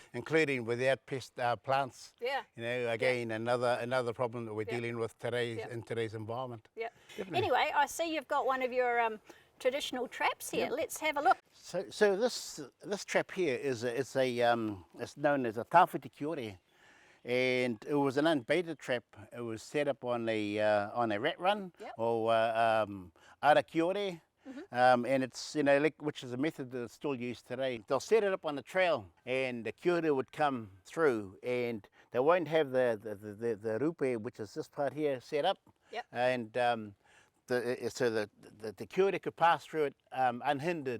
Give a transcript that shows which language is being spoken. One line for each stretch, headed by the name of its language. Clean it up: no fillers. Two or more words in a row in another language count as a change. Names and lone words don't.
English: including without pest plants. Yeah. Again, another problem that we're dealing with today in today's environment. Yeah. Definitely. Anyway, I see you've got one of your traditional traps here. Let's have a look. So this trap here is it's known as a
Māori: tawhiti kiore,
English: and it was an unbaited trap. It was set up on a rat run or
Māori: ara kiore.
English: And it's, you know, which is a method that's still used today. They'll set it up on the trail, and the kiore would come through, and they won't have the rupe, which is this part here, set up. And so the kiore could pass through it unhindered.